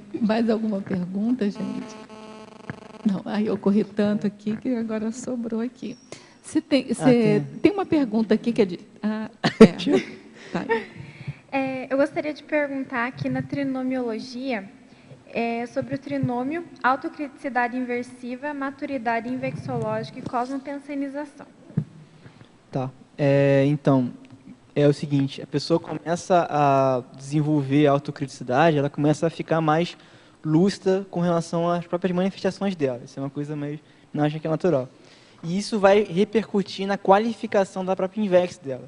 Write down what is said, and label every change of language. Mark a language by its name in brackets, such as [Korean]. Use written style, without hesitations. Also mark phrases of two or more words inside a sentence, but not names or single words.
[Portuguese] Mais alguma pergunta, gente? Não, aí eu corri tanto aqui que agora sobrou aqui. Tem uma pergunta aqui que é de... Tá. Eu gostaria de perguntar aqui na trinomiologia sobre o trinômio, autocriticidade inversiva, maturidade invexológica e cosmopensenização. Tá. Então, é o seguinte: a pessoa começa a desenvolver a autocriticidade, ela começa a ficar mais lúcida com relação às próprias manifestações dela. Isso é uma coisa meio, não acho que é natural. E isso vai repercutir na qualificação da própria INVEX dela.